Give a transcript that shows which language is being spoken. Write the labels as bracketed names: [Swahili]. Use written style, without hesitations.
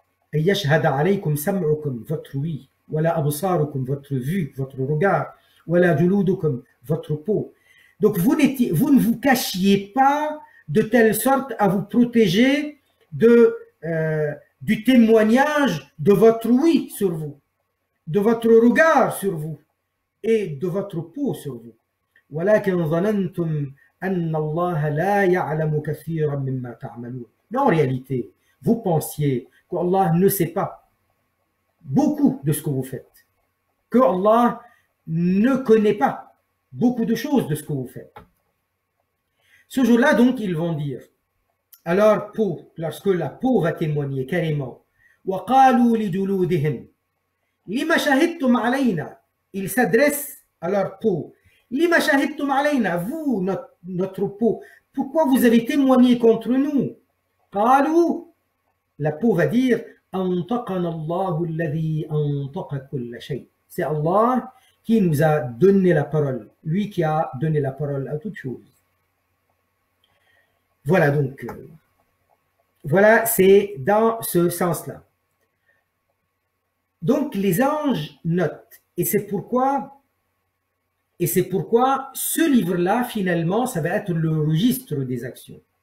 [Arabic] أن يشهد عليكم سمعكم, [French] votre ouïe, [Arabic] ولا أبصاركم, [French] votre vue, votre regard, [Arabic] ولا جلودكم, [French] votre peau. Donc vous ne vous cachiez pas de telle sorte à vous protéger du témoignage de votre ouïe sur vous, de votre regard sur vous et de votre peau sur vous. [Arabic] ولكن ظننتم أن الله لا يعلم كثيرا مما تعملون. [French] Mais en réalité, vous pensiez qu'Allah ne sait pas beaucoup de ce que vous faites, que Allah ne connaît pas beaucoup de choses de ce que vous faites. Ce jour-là, donc, ils vont dire, alors peau, lorsque la peau va témoigner carrément, [Arabic] وَقَالُوا لِجُلُودِهِمْ لِمَا شَهِدْتُمْ عَلَيْنَا. [French] Ils s'adressent à leur peau. [Arabic] لِمَا شَهِدْتُمْ عَلَيْنَا. [French] Vous, notre peau, pourquoi vous avez témoigné contre nous? [Arabic] قَالُوا. [French] La peau va dire, [Arabic] أَنْطَقَنَا اللَّهُ الَّذِي أَنْطَقَ كُلَّ شَيْءٍ. [French] C'est Allah qui nous a donné la parole, lui qui a donné la parole à toute chose. Voilà donc Voilà, c'est dans ce sens-là. Donc les anges notent, et c'est pourquoi ce livre-là, finalement, ça va être le registre des actions.